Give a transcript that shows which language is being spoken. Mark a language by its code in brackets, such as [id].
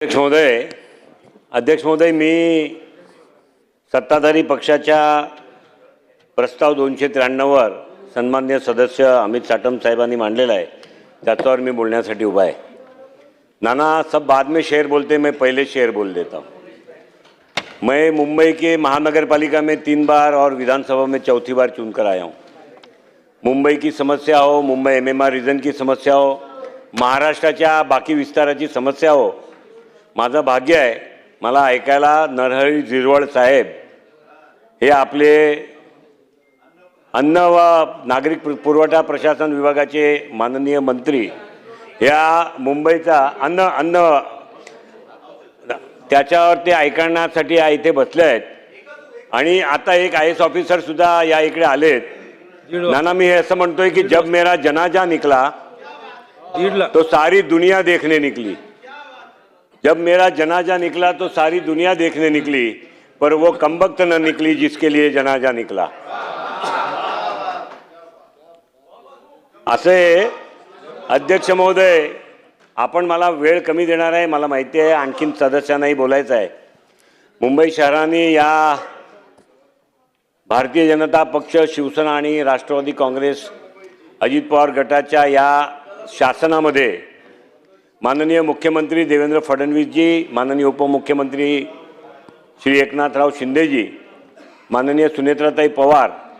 [mr] अध्यक्ष महोदय, मी सत्ताधारी पक्षाच्या प्रस्ताव 293 वर सन्माननीय सदस्य अमित साटम साहेबांनी मांडलेला आहे, त्याच्यावर मी बोलण्यासाठी उभा आहे। [hi] नाना सब बाद में शेर बोलते, मैं पहले शेर बोल देता हूँ। मैं मुंबई के महानगर पालिका में 3 बार और विधानसभा में चौथी बार चुनकर आया हूँ। मुंबई की समस्या हो, [mr] मुंबई MMR रीजन की समस्या हो, महाराष्ट्राच्या बाकी विस्ताराची समस्या हो, माझं भाग्य आहे मला ऐकायला नरहरी झिरवळ साहेब हे आपले अन्न व नागरिक पुरवठा प्रशासन विभागाचे माननीय मंत्री या मुंबईचा अन्न त्याच्यावर ते ऐकण्यासाठी इथे बसले आहेत आणि आता एक IAS ऑफिसर सुद्धा या इकडे आलेत। नाना मी असं म्हणतोय की [hi] जब मेरा जनाजा निकला तो सारी दुनिया देखने निकली। जब मेरा जनाजा निकला तो सारी दुनिया देखने निकली, पर वो कमबख्त न निकली जिसके लिए जनाजा निकला। [mr] असे अध्यक्ष महोदय, आपण मला वेळ कमी देणार आहे, मला माहिती आहे, आणखीन सदस्यांनाही बोलायचं आहे। मुंबई शहराने या भारतीय जनता पक्ष, शिवसेना आणि राष्ट्रवादी काँग्रेस अजित पवार गटाच्या या शासनामध्ये माननीय मुख्यमंत्री देवेंद्र फडणवीस जी, माननीय उपमुख्यमंत्री श्री एकनाथराव शिंदे जी, माननीय सुनेत्राताई पवार,